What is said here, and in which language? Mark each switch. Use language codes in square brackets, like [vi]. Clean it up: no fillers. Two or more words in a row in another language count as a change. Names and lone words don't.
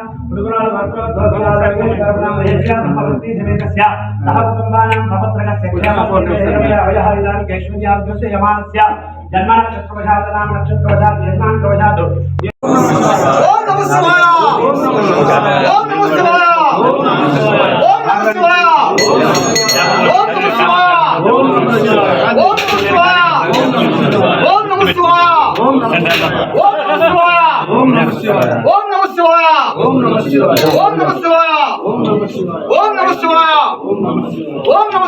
[sa] धर्मपत्नी समेतस्य सह कुटुम्बानां सपत्रकस्य क्षेमस्थैर्यधैर्यजय यजमानस्य जन्मनक्षत्रवशात् नाम नक्षत्रवशात् जन्मान्तरवशात् ओम नमः शिवाय ओम नमः शिवाय ओम नमः शिवाय ओम नमः शिवाय ओम नमः शिवाय ओम नमः शिवाय ओम नमः शिवाय ओम नमः शिवाय ओम नमः ఓం నమః శివాయ ఓం నమః శివాయ ఓం నమః శివాయ ఓం నమః శివాయ ఓం నమః శివాయ ఓం నమః శివాయ ఓం నమః